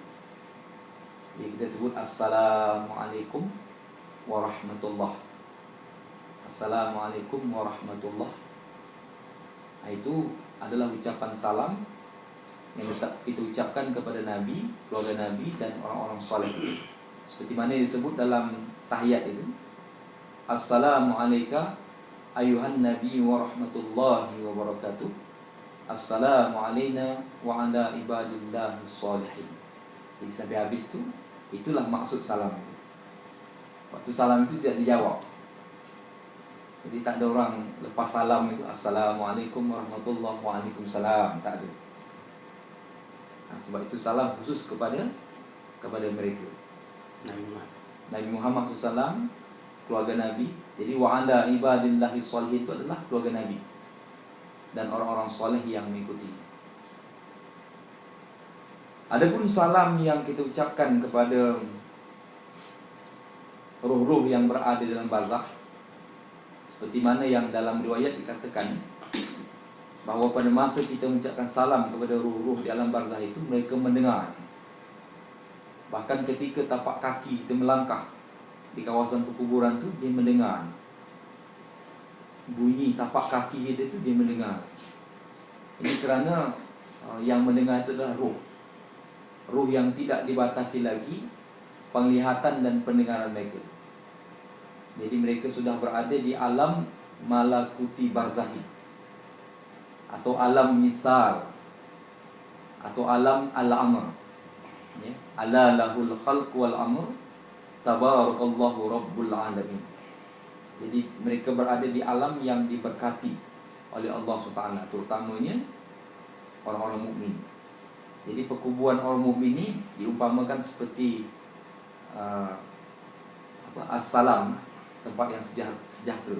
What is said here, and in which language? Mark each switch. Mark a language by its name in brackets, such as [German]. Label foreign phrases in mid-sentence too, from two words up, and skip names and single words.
[Malay] Jadi kita sebut [Arabic] السلام عليكم ورحمة الله. السلام عليكم ورحمة الله. [Malay] Itu adalah ucapan salam yang kita ucapkan kepada Nabi, keluarga Nabi dan orang-orang soleh. Seperti mana disebut dalam tahiyat itu, [Arabic] السلام عليكم أيها النبي ورحمة الله وبركاته. السلام علينا وعلى عباد الله الصالحين. [Malay] Jadi sampai habis tu, itulah maksud salam itu. Waktu salam itu tidak dijawab. Jadi tak ada orang lepas salam itu [Arabic] السلام عليكم ورحمة الله وعليكم السلام, [Malay] tak ada. Sebab itu salam khusus kepada mereka, Nabi Muhammad SAW, keluarga Nabi. Jadi [Arabic] وعلى عباد الله الصالحين [Malay] itu adalah keluarga Nabi dan orang-orang soleh yang mengikuti. Adapun salam yang kita ucapkan kepada ruh-ruh yang berada dalam barzakh, seperti mana yang dalam riwayat dikatakan bahawa pada masa kita mengucapkan salam kepada ruh-ruh di alam barzakh itu, mereka mendengar. Bahkan ketika tapak kaki kita melangkah di kawasan perkuburan tu, dia mendengar. Bunyi tapak kaki kita tu dia mendengar. Ini kerana yang mendengar itu adalah ruh. Ruh yang tidak dibatasi lagi penglihatan dan pendengaran mereka. Jadi mereka sudah berada di alam [Arabic] ملكوتي برزخي. [Malay] atau alam misal, atau alam al-amr. Ya. [Arabic] ألا له الخلق والأمر تبارك الله رب العالمين. [Malay] Jadi mereka berada di alam yang diberkati oleh Allah SWT, terutamanya orang-orang mukmin. Jadi perkuburan orang mukmin ini diumpamakan seperti as-salam, tempat yang sejahtera.